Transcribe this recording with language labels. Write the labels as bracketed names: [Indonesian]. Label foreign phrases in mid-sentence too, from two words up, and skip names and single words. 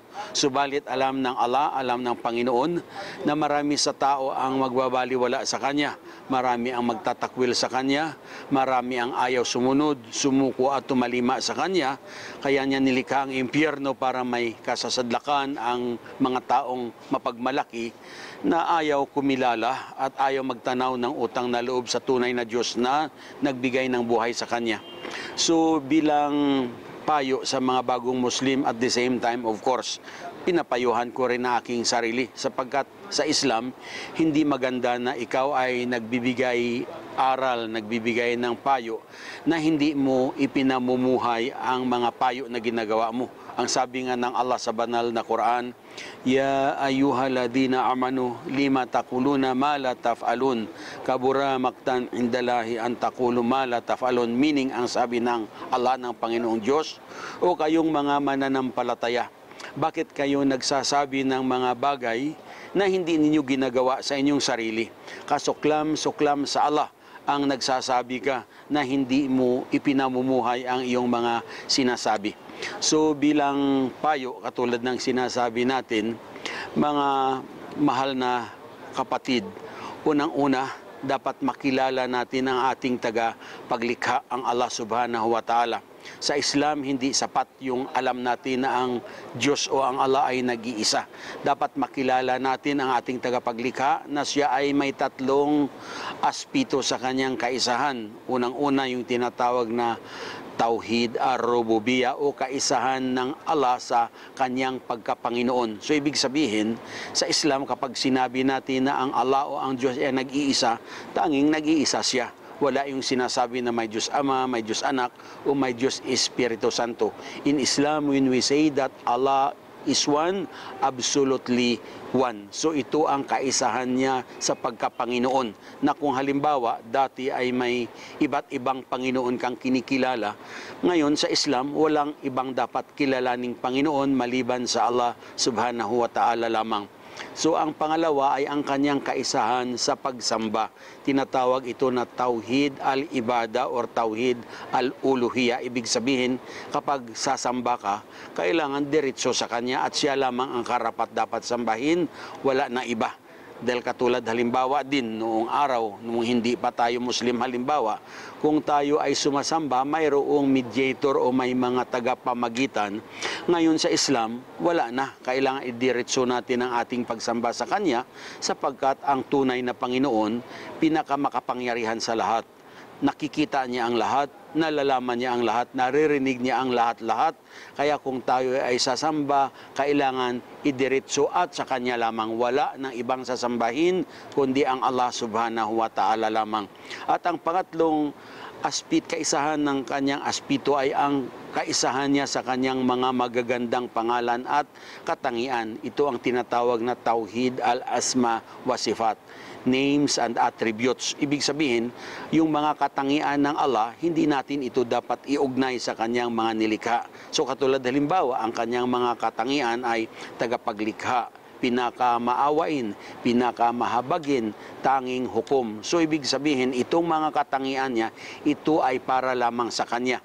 [Filipino] Subalit alam ng Allah, alam ng Panginoon na marami sa tao ang magbabaliwala sa Kanya, marami ang magtatakwil sa Kanya, marami ang ayaw sumunod, sumuko at tumalima sa Kanya, kaya niya nilikha ang impyerno para may kasasadlakan ang mga taong mapagmalaki na ayaw kumilala at ayaw magtanaw ng utang na loob sa tunay na Diyos na nagbigay ng buhay sa Kanya. So bilang payo sa mga bagong Muslim, [English] at the same time, of course, [Filipino] pinapayuhan ko rin na aking sarili, sapagkat sa Islam, hindi maganda na ikaw ay nagbibigay aral, nagbibigay ng payo na hindi mo ipinamumuhay ang mga payo na ginagawa mo. Ang sabi nga ng Allah sa banal na Quran, [Arabic] يا أيها الذين آمنوا لم تقولون ما لا تفعلون، كبر مقتا عند الله أن تقولوا ما لا تفعلون. [Filipino] Meaning, ang sabi ng Allah, ng Panginoong Diyos, o kayong mga mananampalataya, bakit kayo nagsasabi ng mga bagay na hindi ninyo ginagawa sa inyong sarili? Kasuklam-suklam sa Allah ang nagsasabi ka na hindi mo ipinamumuhay ang iyong mga sinasabi. So bilang payo, katulad ng sinasabi natin, mga mahal na kapatid, unang-una, dapat makilala natin ang ating tagapaglikha, ang Allah [Arabic] سبحانه وتعالى. [Filipino] Sa Islam, hindi sapat yung alam natin na ang Diyos o ang Allah ay nag-iisa. Dapat makilala natin ang ating tagapaglikha na siya ay may tatlong aspito sa kanyang kaisahan. Unang-una, yung tinatawag na [Arabic] توحيد الربوبية [Filipino] o kaisahan ng Allah sa kanyang pagkapanginoon. So ibig sabihin, sa Islam kapag sinabi natin na ang Allah o ang Diyos ay nag-iisa, tanging nag-iisa siya. Wala yung sinasabi na may Diyos Ama, may Diyos Anak, o may Diyos Espiritu Santo. [English] In Islam, when we say that Allah is one, absolutely one. [Filipino] So ito ang kaisahan niya sa pagkapanginoon, na kung halimbawa dati ay may iba't ibang Panginoon kang kinikilala, ngayon sa Islam walang ibang dapat kilalaning Panginoon maliban sa Allah [Arabic] سبحانه وتعالى [Filipino] lamang. So ang pangalawa ay ang kanyang kaisahan sa pagsamba. Tinatawag ito na [Arabic] توحيد العبادة [Filipino] or [Arabic] توحيد الألوهية. [Filipino] Ibig sabihin, kapag sasamba ka, kailangan diretso sa kanya at siya lamang ang karapat dapat sambahin, wala na iba. Dahil katulad halimbawa din noong araw, noong hindi pa tayo Muslim halimbawa, kung tayo ay sumasamba, mayroong mediator o may mga tagapamagitan. Ngayon sa Islam, wala na. Kailangan idiretso natin ang ating pagsamba sa Kanya, sapagkat ang tunay na Panginoon, pinakamakapangyarihan sa lahat. nakikita niya ang lahat, nalalaman niya ang lahat, naririnig niya ang lahat-lahat. Kaya kung tayo ay sasamba, kailangan idiretso at sa Kanya lamang. Wala ng ibang sasambahin, kundi ang Allah [Arabic] سبحانه وتعالى [Filipino] lamang. At ang pangatlong kaisahan ng Kanyang aspito ay ang kaisahan niya sa Kanyang mga magagandang pangalan at katangian. Ito ang tinatawag na [Arabic] توحيد الأسماء والصفات, [English] names and attributes. [Filipino] Ibig sabihin, yung mga katangian ng Allah, hindi natin ito dapat iugnay sa Kanyang mga nilikha. So katulad halimbawa, ang Kanyang mga katangian ay tagapaglikha, pinakamaawain, pinakamahabagin, tanging hukom. So ibig sabihin, itong mga katangian niya, ito ay para lamang sa Kanya.